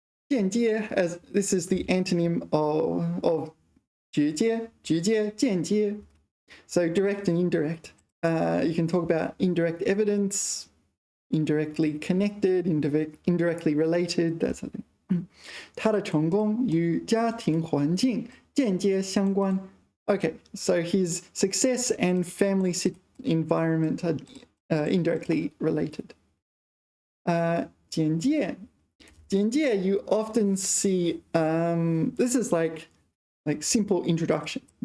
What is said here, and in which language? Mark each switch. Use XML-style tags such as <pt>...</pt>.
<en>间接, as this is the antonym of 直接, 间接. So direct and indirect. You can talk about indirect evidence, indirectly connected, indirectly related, that sort of thing.</en> <zh>他的成功与家庭环境间接相关.</zh> <en>Okay, so his success and family environment are indirectly related.</en> <zh>简介.</zh> <en>简介, you often see, this is like simple introduction.</en>